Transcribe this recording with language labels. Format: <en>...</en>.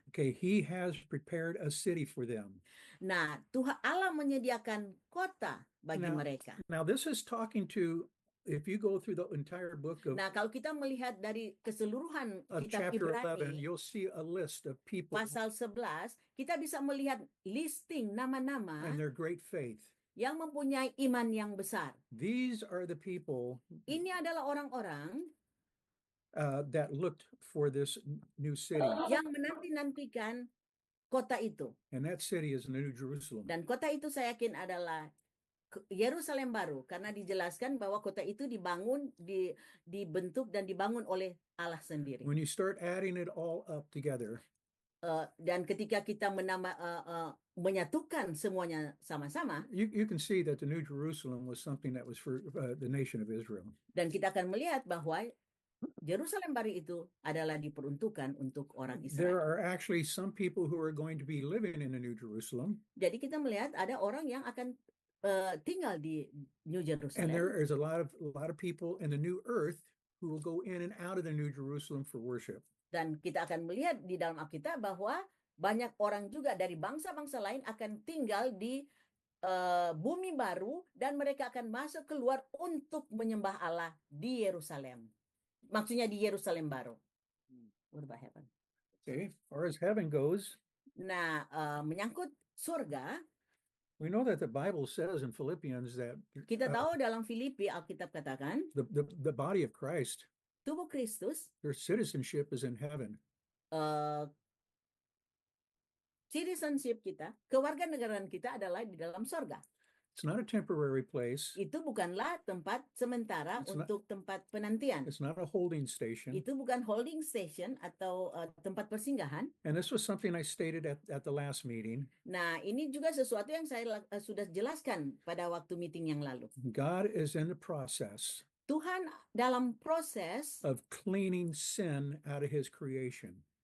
<en>Okay, he has prepared a city for them.</en> <id>Nah, Tuhan Allah menyediakan kota bagi mereka.</id> <en>Now this is talking to, if you go through the entire book of</en> <id>Nah, kalau kita melihat dari keseluruhan kitab</id> <en>chapter 11,</en> <id>Ibrani,</id> <en>you'll see a list of people</en> <id>pasal 11, kita bisa melihat listing nama-nama</id> <en>and their great faith.</en> <id>yang mempunyai iman yang besar.</id> <en>These are the people</en> <id>Ini adalah orang-orang</id> <en>that looked for this new city.</en> <id>yang menanti-nantikan kota itu.</id> <en>And that city is New Jerusalem.</en> <id>Dan kota itu saya yakin adalah Yerusalem baru, karena dijelaskan bahwa kota itu dibangun, dibentuk dan dibangun oleh Allah sendiri.</id> <en>When you start adding it all up together,</en> <id>dan ketika kita menyatukan semuanya sama-sama,</id> <en>you can see that the New Jerusalem was something that was for the nation of Israel.</en> <id>Dan kita akan melihat bahwa Yerusalem baru itu adalah diperuntukkan untuk orang</id> <en>There are actually some people who are going to be living in the New Jerusalem,</en> <id>Jadi kita melihat ada orang yang akan tinggal di New</id> <en>and</en> <id>Jerusalem.</id> <en>there is a lot of people in the New Earth who will go in and out of the New Jerusalem for worship.</en> <id>Dan kita akan melihat di dalam Alkitab bahwa banyak orang juga dari bangsa-bangsa lain akan tinggal di bumi baru, dan mereka akan masuk keluar untuk menyembah Allah di Yerusalem. Maksudnya di Yerusalem baru.</id> <en>What about heaven? Okay, as far as heaven goes,</en> <id>Nah, menyangkut surga,</id> <en>we know that the Bible says in Philippians that</en> <id>kita tahu dalam Filipi Alkitab katakan</id> <en>the body of Christ,</en> <id>tubuh Kristus,</id> <en>their citizenship is in heaven.</en> <id>citizenship kita, kewarganegaraan kita adalah di dalam surga.</id> <en>It's not a temporary place.</en> <id>Itu bukanlah tempat sementara untuk tempat penantian.</id> <en>It's not a holding station.</en> <id>Itu bukan</id> <en>holding station</en> <id>atau tempat persinggahan.</id> <en>And this was something I stated at the last meeting.</en> <id>Nah, ini juga sesuatu yang saya sudah jelaskan pada waktu meeting yang lalu.</id> <en>God is in the process</en> <id>Tuhan dalam proses</id> <en>of cleaning sin out of his creation.</en>